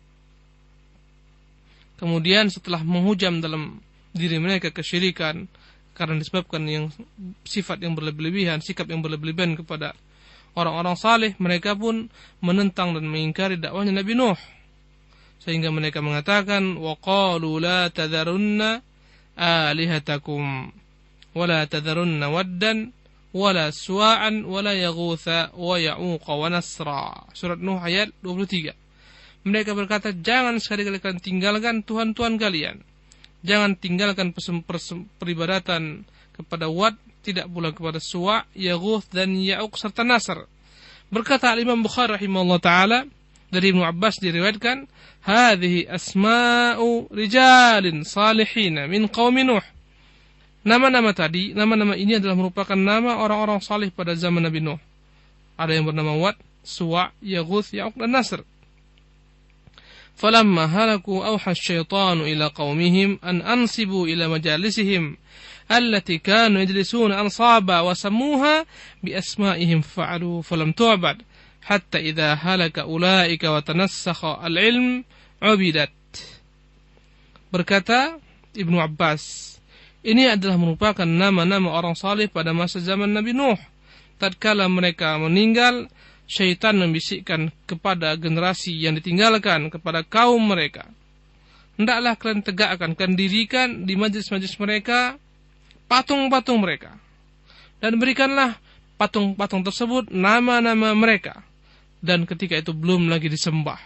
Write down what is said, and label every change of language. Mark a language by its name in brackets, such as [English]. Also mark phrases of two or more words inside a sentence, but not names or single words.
[Indonesian] Kemudian setelah menghujam dalam diri mereka kesyirikan karena disebabkan yang sifat yang berlebih-lebihan, sikap yang berlebih-lebihan kepada orang-orang saleh, mereka pun menentang dan mengingkari dakwahnya Nabi Nuh. Sehingga mereka mengatakan, [Arabic] "وقالوا لا تذرن آلهتكم ولا تذرن ودا ولا سواعا ولا يغوث ويعوق ونسرا." [Indonesian] Surat Nuh ayat 23. Mereka berkata, jangan sekali-kali kalian tinggalkan Tuhan-Tuhan kalian. Jangan tinggalkan peribadatan kepada Wad, tidak pula kepada Suwa', Yaghuth dan Ya'uq serta Nasr. Berkata Al-Imam Bukhari [Arabic] رحمه الله تعالى, [Indonesian] dari Ibnu Abbas diriwayatkan, [Arabic] "هذه أسماء رجال صالحين من قوم نوح." [Indonesian] Nama-nama tadi, nama-nama ini adalah merupakan nama orang-orang salih pada zaman Nabi Nuh. Ada yang bernama Wad, Suwa', Yaghuth, Ya'uq dan Nasr. [Arabic] فلما هلكوا أوحى الشيطان إلى قومهم أن أنصبوا إلى مجالسهم التي كانوا يجلسون أنصابا وسموها بأسمائهم فعلوا فلم تعبد حتى إذا هلك أولئك وتنسخ العلم عبدت. [Indonesian] Berkata Ibnu Abbas, ini adalah merupakan nama-nama orang saleh pada masa zaman Nabi Nuh. Tatkala mereka meninggal, syaitan membisikkan kepada generasi yang ditinggalkan, kepada kaum mereka, hendaklah kalian tegakkan, kalian dirikan di majlis-majlis mereka patung-patung mereka, dan berikanlah patung-patung tersebut nama-nama mereka, dan ketika itu belum lagi disembah.